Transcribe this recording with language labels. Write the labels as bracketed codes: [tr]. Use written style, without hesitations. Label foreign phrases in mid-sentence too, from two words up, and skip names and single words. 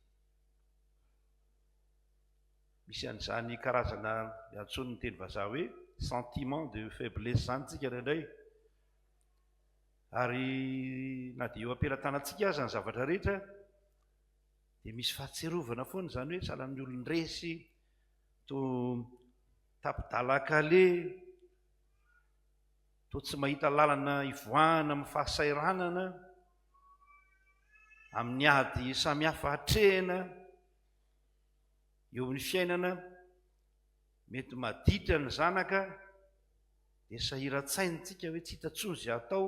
[mg] Misy an'izany karazana antsony ny teny vazaha hoe [fr] sentiment de faiblesse [mg] zany tsika indraindray. Ary na dia eo ampelantanantsika aza ny zavatra rehetra dia misy fahatserovana foana zany hoe sahalan'ny olony resy, to tapidalakale, to tsy mahita lalana ivoahana amin'ny fahasairanana, amin'ny ady samihafa hatrehana eo amin'ny fiainana, mety maditra ny zanaka dia sahiran-tsaintsika hoe tsy hitantsony izay atao.